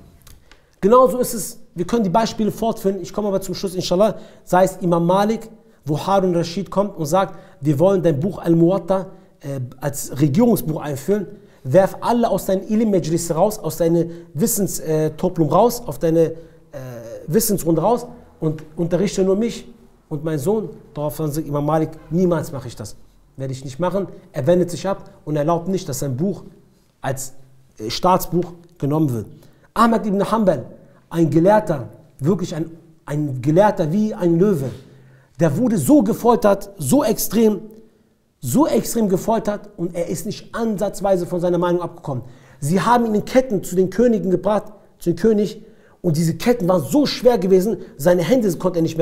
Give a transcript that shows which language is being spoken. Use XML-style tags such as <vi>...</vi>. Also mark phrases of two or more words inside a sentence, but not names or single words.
<de>Genauso ist es, wir können die Beispiele fortführen, ich komme aber zum Schluss, inshallah, sei es Imam Malik, wo Harun Rashid kommt und sagt, wir wollen dein Buch Al-Muwatta als Regierungsbuch einführen, werf alle aus deinen Ilim-Majlis raus, aus deiner Wissenstoplum raus, auf deine Wissensrunde raus und unterrichte nur mich und meinen Sohn. Daraufhin sagt Imam Malik, niemals mache ich das, werde ich nicht machen. Er wendet sich ab und erlaubt nicht, dass sein Buch als Staatsbuch genommen wird. Ahmad ibn Hanbal, ein Gelehrter, wirklich ein Gelehrter wie ein Löwe, der wurde so gefoltert, so extrem gefoltert und er ist nicht ansatzweise von seiner Meinung abgekommen. Sie haben ihn in Ketten zu den Königen gebracht, zu dem König, und diese Ketten waren so schwer gewesen, seine Hände konnte er nicht mehr.</de>